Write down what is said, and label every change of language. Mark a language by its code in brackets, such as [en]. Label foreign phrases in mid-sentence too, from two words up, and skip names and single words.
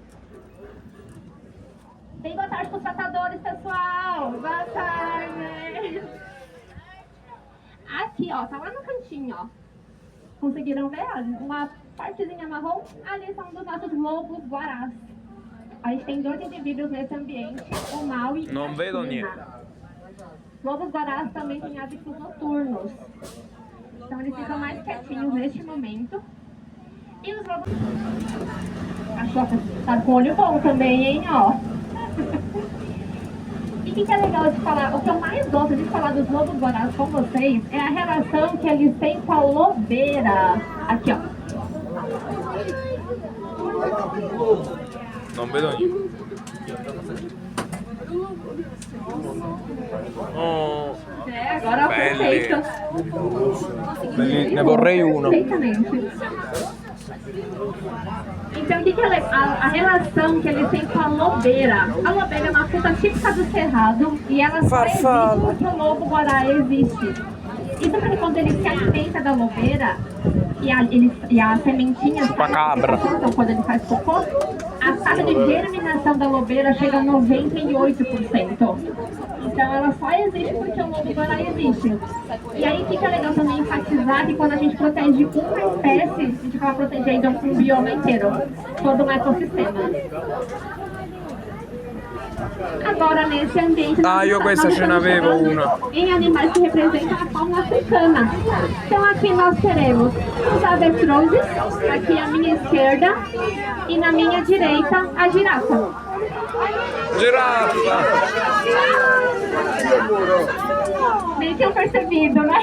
[pt] Bem, boa tarde para os tratadores, pessoal! Boa tarde! Aqui, ó, tá lá no cantinho, ó. Conseguiram ver? Uma partezinha marrom? Ali são dos nossos lobos guarás. A gente tem 2 indivíduos nesse ambiente, o Maui e Não a [it] vedo China. niente. [pt] Lobos guarás também têm hábitos noturnos. Então eles ficam mais quietinhos neste momento. E os lobos... A Choca tá com olho bom também, hein, ó. E o que é legal de falar? O que eu mais gosto de falar dos lobos guarás com vocês é a relação que eles têm com a lobeira. Aqui, ó. [it] Non vedo niente. Oh, [pt] Agora [it] belli. [pt] perfeito. [it] Ne vorrei uno. [pt] Perfeitamente. Então, o que é a relação que eles têm com a lobeira? A lobeira é uma fruta típica do cerrado e ela só existe porque o lobo guará existe. Isso porque quando ele se alimenta da lobeira e a sementinha Chupacabra. então quando ele faz cocô, a taxa de germinação da lobeira chega a 98%. Então ela só existe porque o lobo guará existe. E aí fica legal também enfatizar que quando a gente protege uma espécie, a gente acaba protegendo um bioma inteiro, todo um ecossistema. Agora nesse ambiente [it] io questa ce n'avevo una. [pt] em animais que representam a fauna africana. Então aqui nós teremos os avestruzes, aqui à minha esquerda, e na minha direita a girafa. [it] giraffa! [pt] Nem tinham percebido, né?